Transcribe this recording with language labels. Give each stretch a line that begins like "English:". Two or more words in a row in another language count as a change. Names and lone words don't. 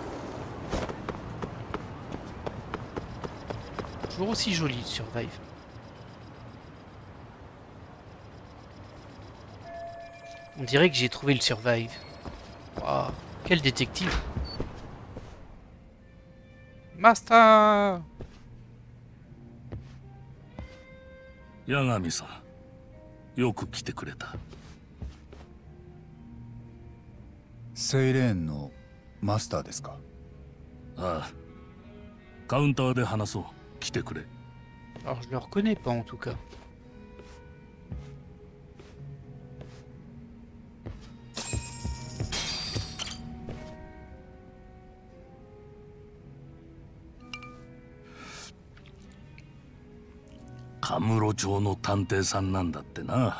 French: Toujours aussi joli le survive. On dirait que j'ai trouvé le survive. Wow, quel détective. Master!
Japanese: 八神さん、よく来てくれた。セイレーンのマスターですか？ああ、カウンターで話そう。来てくれ。
French: Alors je le reconnais pas en tout cas.
Japanese: カムロ町の探偵さんなんだってな。